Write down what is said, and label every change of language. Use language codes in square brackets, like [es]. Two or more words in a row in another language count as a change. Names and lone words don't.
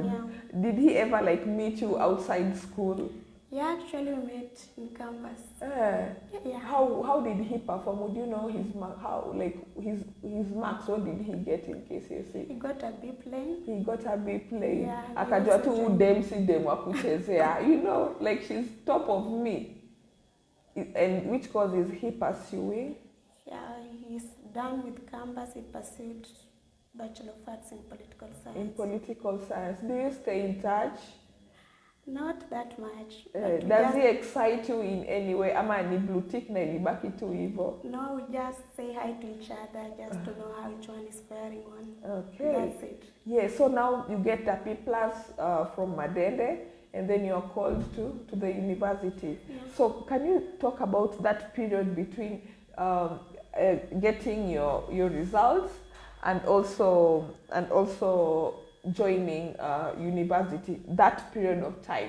[en] Yeah. Did he ever meet you outside school? Yeah, actually we met in campus. Yeah. How did he perform? Would you know his mark? How his marks? What did he get in KCSE? He got a B plane. He got a B plane. Yeah. [sw] Akajua tu dem si dem wa kuchezea. [en] You know, like she's top of me. And which course is he pursuing? Yeah, he's done with campus. He pursued Bachelor of Arts in Political Science. In Political Science. Do you stay in touch? Not that much. Does he excite you in any way? [sw] Ama ni blue tick na ilibaki tu hivyo? [en] No, we just say hi to each other just to know how each one is faring on. Okay. That's it. Yeah, so now you get a B+ from Madende, and then you're called to the university. Yeah. So can you talk about that period between getting your results and also joining university, that period of time?